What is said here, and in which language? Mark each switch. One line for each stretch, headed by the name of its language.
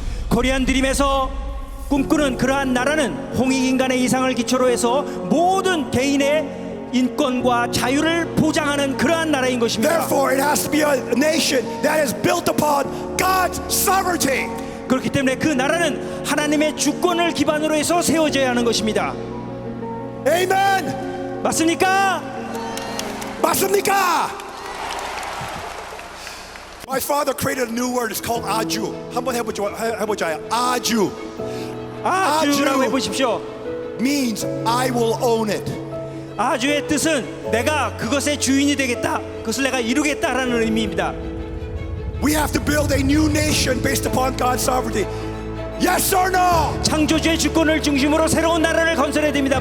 Korean: 코리안 드림에서 꿈꾸는 그러한 나라는 홍익인간의 이상을 기초로 해서 모든 개인의 인권과 자유를 보장하는 그러한 나라인 것입니다.
English: Therefore, it has to be a nation that is built upon God's sovereignty.
Korean: 그렇기 때문에 그 나라는 하나님의 주권을 기반으로 해서 세워져야 하는 것입니다.
English: Amen.
Korean: 맞습니까? 맞습니까?
English: My father created a new word. It's called aju.
Korean: 한번 해보자요.
English: aju
Korean: 아주라고 해보십시오.
English: means I will own it.
Korean: 아주의 뜻은 내가 그것의 주인이 되겠다, 그것을 내가 이루겠다라는 의미입니다.
English: We have to build a new nation based upon God's sovereignty. Yes or no?
Korean: 창조주의 주권을 중심으로 새로운 나라를 건설해야 됩니다.